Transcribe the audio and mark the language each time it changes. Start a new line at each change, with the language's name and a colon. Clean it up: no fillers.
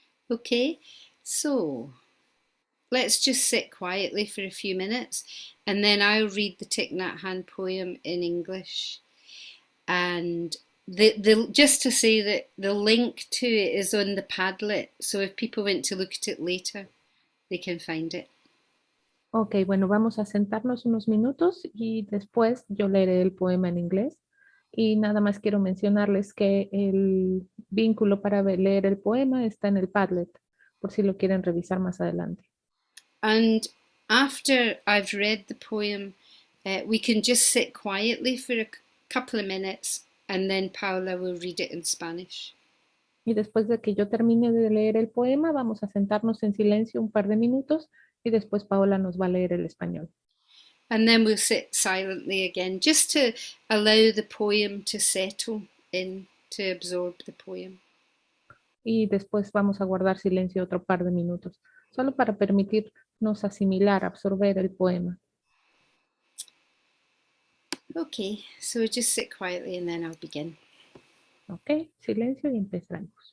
English: Okay, so let's just sit quietly for a few minutes and then I'll read the Thich Nhat Hanh poem in English. And just to say that the link to it is on the Padlet, so if people want to look at it later, they can find it.
Spanish: Ok, bueno, vamos a sentarnos unos minutos y después yo leeré el poema en inglés. Y nada más quiero mencionarles que el vínculo para leer el poema está en el Padlet, por si lo quieren revisar más adelante.
English: And after I've read the poem, we can just sit quietly for a couple of minutes and then Paula will read it in Spanish.
Spanish: Y después de que yo termine de leer el poema, vamos a sentarnos en silencio un par de minutos y después Paola nos va a leer el español.
English: And then we'll sit silently again, just to allow the poem to settle in, to absorb the poem.
Spanish: Y después vamos a guardar silencio otro par de minutos, solo para permitirnos asimilar, absorber el poema.
English: Okay, so just sit quietly and then I'll begin.
Spanish: Ok, silencio y empezamos.